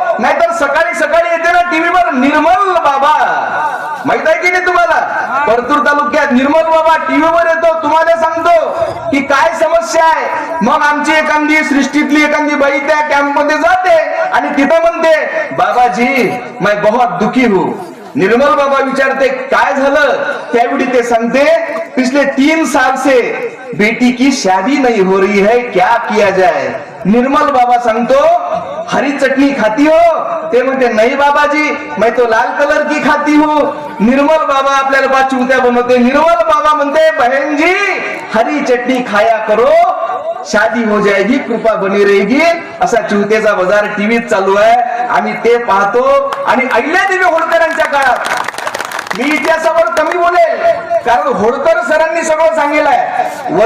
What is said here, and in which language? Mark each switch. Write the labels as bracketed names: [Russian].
[Marathi] नाहीतर सकाळी सकाळी येते ना टीव्हीवर निर्मल बाबा, माहित आहे की नाही तुम्हाला? परतूर तालुक्यात निर्मल बाबा टीव्हीवर येतो, तुम्हाला सांगतो की काय समस्या आहे. मग आमची एखादी सृष्टीतली एखादी बाई त्या कॅम्प मध्ये जाते आणि तिथं म्हणते, [Hindi] बाबाजी मैं बहुत दुखी हूं. [Marathi] निर्मल बाबा विचारते काय झालं, त्यावेळी ते सांगते [Hindi] पिछले 3 साल से बेटी की शादी नहीं हो रही है, क्या किया जाए. [Marathi] निर्मल बाबा सांगतो [Hindi] हरी चटनी खाती हो? [Marathi] ते म्हणते [Hindi] नहीं बाबाजी मैं तो लाल कलर की खाती हूँ. [Marathi] निर्मल बाबा आपल्याला बा चुत्या बनवते. निर्मल बाबा म्हणते [Hindi] बहन जी हरी चटनी खाया करो, शादी हो जाएगी, कृपा बनी रहेगी. [Marathi] असा चिवतेचा बाजार टीव्हीत चालू आहे, आम्ही ते पाहतो. आणि अहिल्यादेवी होळकरांच्या काळात, मी इतिहासावर कमी बोलेल कारण होळकर सरांनी सगळं सांगितलं आहे.